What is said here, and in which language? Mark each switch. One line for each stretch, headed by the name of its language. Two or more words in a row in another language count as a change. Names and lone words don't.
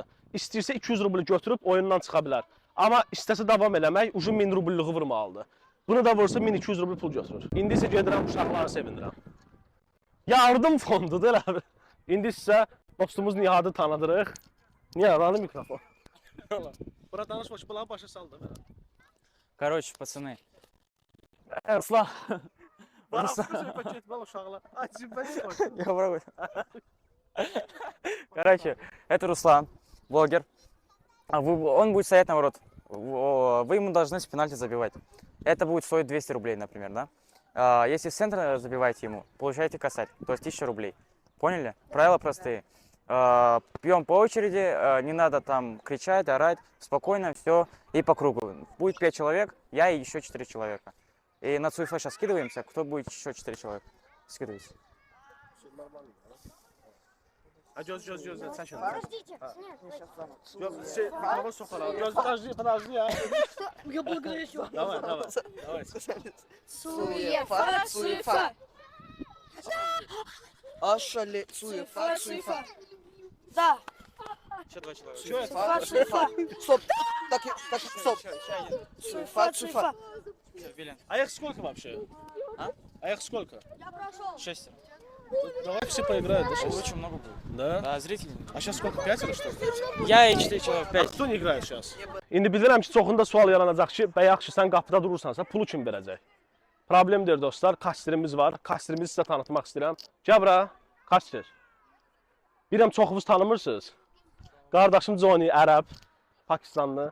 Azerbaijani: İstəyirsə 200 rubl götürüb oyundan çıxa bilər. Amma istəsə davam eləmək, ucun 1000 rublluğu vurmalıdır. Bunu da vursa 1200 rubl pul götürür. İndi isə gedirəm uşaqları sevindirəm. Yardım fondudur abi. İndi sizə dostumuz Nihadı tanıdırıq. Nihad, alın mikrofon. Bura danışma, bunları başa saldı.
Russian: Короче, пацаны.
Azerbaijani: Ruslan. Söhbət getməli uşaqlar.
Russian: Я попробую. Короче, это Руслан, блогер. Он будет стоять на ворот. Вы ему должны с пенальти забивать. Это будет стоить 200 рублей, например, да? Если с центра забиваете ему, получаете косарь, то есть 1000 рублей. Поняли? Правила простые. Пьем по очереди, не надо там кричать, орать, спокойно, все, и по кругу. Будет 5 человек, я и еще 4 человека. И на Цуефа сейчас скидываемся, кто будет еще 4 человека. Скидывайся.
Turkish: А göz, sen şunu.
Russian: Подождите, нет.
Azerbaijani: Mikrofon soxalar. Göz,
Russian: подожди ya. Я благодарю. Давай. Суефа. Ашали, суефа. Да. Еще 2 человека. Суефа. Стоп. Так, стоп. Суефа. Вилен. Аyak сколько вообще? А? Аyak сколько? Я прошел. 6. Давай все поиграют, да, сейчас? Очень много будет. Да? Да, зрители. А сейчас сколько, 5 или что? Я и 4 человека, А 5. кто не играет сейчас?
Azerbaijani: İndi bilirəm ki, çoxunda sual yaranacaq ki, yaxşı sən qapıda durursansa pulu kim verəcək? Problemdir dostlar, kastrimiz var. Kastrimizi sizə tanıtmaq istəyirəm. Gəl bura, kastr. Bilirəm çoxunuz tanımırsınız. Qardaşım Johnny, ərəb, Pakistanlı.